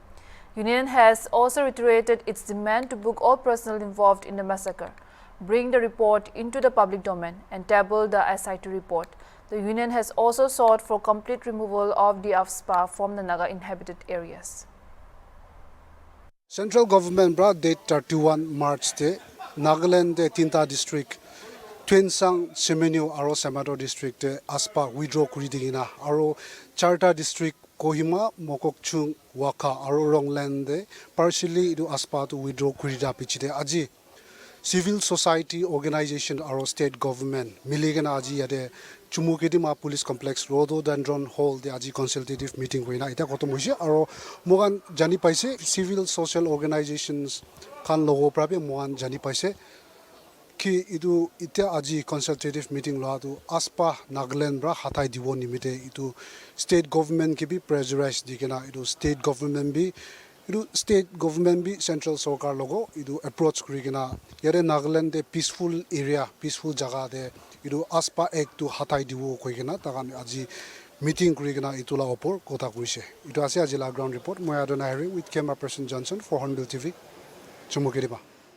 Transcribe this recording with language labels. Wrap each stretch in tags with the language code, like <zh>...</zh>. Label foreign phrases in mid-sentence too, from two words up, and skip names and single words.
<en>Union has also reiterated its demand to book all personnel involved in the massacre, bring the report into the public domain, and table the SIT report. The union has also sought for complete removal of the AFSPA from the Naga inhabited areas. Central government brought date</en> <nag>31 March te Nagaland de Tinta district Tuensang Semenyo aro Samato district te AFSPA withdraw kuri digina aro Charta district Kohima Mokokchung Waka aro Rongland de partially do AFSPA to withdraw kuri da pichite aji</nag> <en>civil society organization</en> <nag>aro</nag> <en>state government</en> <nag>miligena aji yade Chumukidima</nag> <en>police complex rhododendron hall</en> <nag>de aji</nag> <en>consultative meeting</en> <nag>hoina ita kotom hoise aro mogan jani paise</nag> <en>civil social organizations</en> <nag>kan logo prabe mogan jani paise ki idu ita aji</nag> <en>consultative meeting</en> <nag>lo atu AFSPA Nagaland bra hatai diwo nimite itu</nag> <en>state government</en> <nag>ki bi pressurize dikena itu</nag> <en>state government</en> <nag>bi central sarkar logo idu approach kurigena yare Nagaland de</nag> <en>peaceful area peaceful</en> <nag>jaga de idu AFSPA act to hatai diwo koigena tagan aji meeting kurigena itula opor kota kurise itu ase aji la</nag> <en>ground report</en> <nag>moi adona</nag> <en>with camera person</en> <nag>Johnson for Hornbill TV Chumukiriba.</nag>